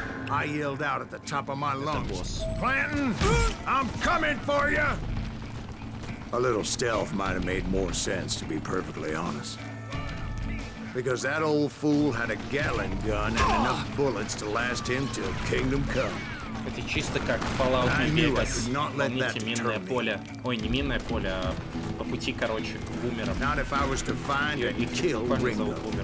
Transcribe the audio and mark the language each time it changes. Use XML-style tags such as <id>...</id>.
<en>I yelled out at the top of my lungs, Clanton, I'm coming for you! A little stealth might have made more sense, to be perfectly honest. Because that old fool had a Gatling gun and enough bullets to last him till kingdom come.</en> <ru>Это чисто как Fallout New Vegas. Помните минное поле. Ой, не минное поле, а по пути, короче, к бумерам.</ru> <en>Not if I was to find and kill Ringo.</en>